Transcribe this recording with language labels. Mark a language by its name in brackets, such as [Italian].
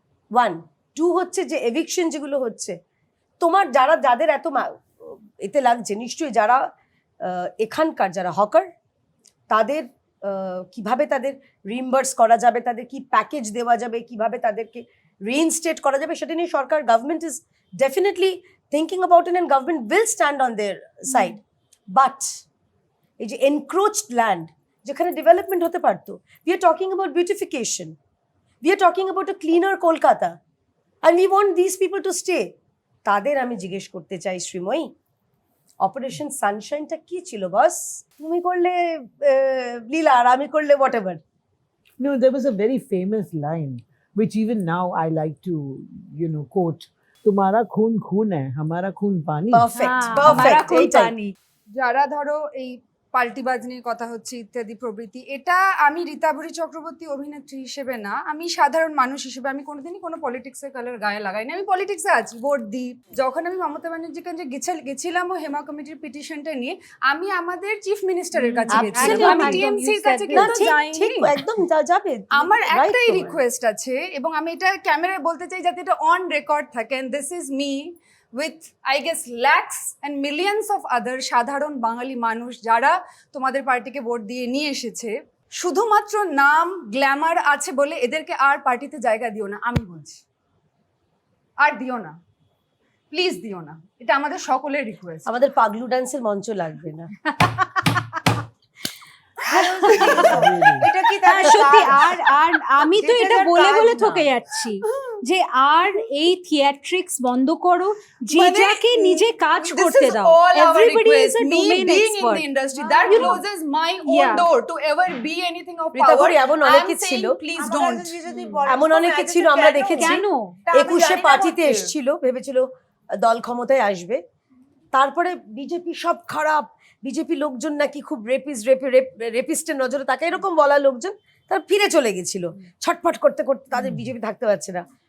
[Bangla] 1, 2 হচ্ছে যে এভিকশন যেগুলো হচ্ছে, তোমার যাদের এত এতে লাগছে, নিশ্চয়ই যারা এখানকার যারা হকার, তাদের কিভাবে তাদের রিইম্বার্স করা যাবে, তাদের কি প্যাকেজ দেওয়া যাবে, কিভাবে তাদেরকে রিইনস্টেট করা যাবে, সেটা নিয়ে সরকার, government is definitely thinking about it, and government will stand on their side. [English] But এই যে encroached land যেখানে ডেভেলপমেন্ট হতে পারতো, we are talking about beautification, we are talking about a cleaner Kolkata, and we want these people to stay. [Bangla] তাদের আমি জিজ্ঞেস করতে চাই, শ্রীময়ী, অপারেশন সানশাইনটা কি ছিল বস? তুমি করলে লীলা আর আমি করলে whatever. [English] No, there was a very famous line which even now I like to, quote. [Hindi] तुम्हारा खून खून है, हमारा खून पानी। [English] Perfect, perfect, এইটাই। [Bangla] যারা ধরো এই পাল্টিবাজ নিয়ে কথা হচ্ছে ইত্যাদি প্রভৃতি, এটা আমি রীতাভরি চক্রবর্তী অভিনেত্রী হিসেবে না, আমি সাধারণ মানুষ হিসেবে আমি কোনোদিনই কোনো পলিটিক্সের কালার গায়ে লাগাই না। আমি পলিটিক্সে আছি, ভোট দিই। যখন আমি মমতা ব্যানার্জির কাছে গেছিলাম ও হেমা কমিটির পিটিশনটা নিয়ে, আমি আমাদের চিফ মিনিস্টারের কাছে গেছিলাম, আমি টিএমসির কাছে কিন্তু যাইনি। একদম যাবে। আমার একটাই রিকোয়েস্ট আছে, এবং আমি এটা ক্যামেরায় বলতে চাই যাতে এটা অন রেকর্ড থাকে, and this is me with I guess lakhs and millions of other সাধারণ বাঙালি মানুষ যারা তোমাদের পার্টিকে ভোট দিয়ে নিয়ে এসেছে, শুধুমাত্র নাম গ্ল্যামার আছে বলে এদেরকে আর পার্টিতে জায়গা দিও না। আমি বলছি, আর দিও না, প্লিজ দিও না, এটা আমাদের সকলের রিকোয়েস্ট। আমাদের পাগলু ডান্সের মঞ্চ লাগবে না। এটা কি সত্যি। আর আমি তো এটা বলে বলে থকে যাচ্ছি যে আর এই থিয়েট্রিক্স বন্ধ করো, যে যাকে নিজে কাজ করতে দাও। [English] Everybody is a domain expert. Industry that closes my own door to ever be anything of power. [Bangla] Ritabhari, এমন অনেকে ছিল, প্লিজ ডোন্ট। এমন অনেকে ছিল, আমরা দেখেছি কেন 21 পার্টিতে এসেছিল, ভেবেছিল দল ক্ষমতায় আসবে, তারপরে বিজেপি সব খারাপ, বিজেপি লোকজন নাকি খুব রেপিস্টের নজরে তাকে, এরকম বলা লোকজন, তারা ফিরে চলে গেছিল ছটফট করতে করতে, তাদের বিজেপি থাকতে পারছে না।